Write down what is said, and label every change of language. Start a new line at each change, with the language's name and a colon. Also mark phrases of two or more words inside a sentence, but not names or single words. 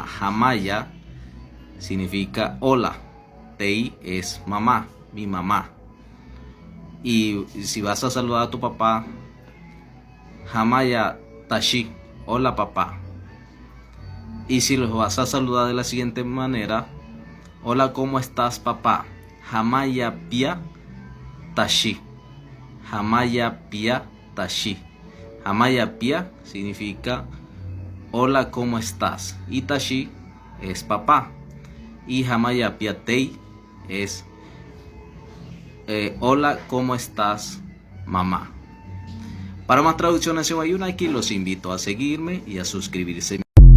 Spanish: Hamaya significa hola, tei es mamá, mi mamá. Y si vas a saludar a tu papá,
Wayuu: Hamaya tashi,
Spanish: hola papá. Y si los vas a saludar de la siguiente manera: hola, ¿cómo estás papá?
Wayuu: Hamaya pia tashi. Hamaya pia tashi. Hamaya pia
Spanish: significa hola, ¿cómo estás? Y tashi es papá. Y
Wayuu: Hamaya pia tei
Spanish: es hola, ¿cómo estás mamá? Para más traducciones en Wayuunaiki los invito a seguirme y a suscribirse.